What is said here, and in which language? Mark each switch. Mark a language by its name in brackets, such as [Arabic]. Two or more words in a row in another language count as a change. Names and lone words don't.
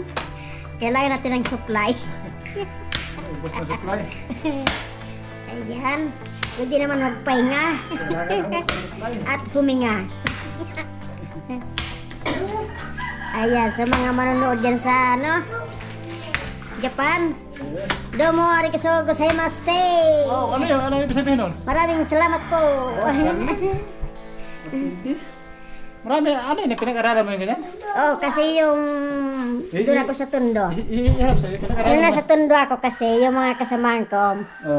[Filipino] Kailangan natin ng supply. Ubus na supply. Ayan. Pwede naman magpahinga. At huminga. Ayan, sa mga manonood dyan sa Japan. [Japanese] Domo arigatou gozaimasu. [Filipino] Ano yung ibig sabihin nun? Maraming salamat po. Marami, ano yun? Pinag-aralan mo yung ganyan? Kasi yung doon ako sa Tondo. Iharap sa'yo, pinag-aralan Yung mo. nasa Tondo ako kasi, yung mga kasamahan ko, Oh.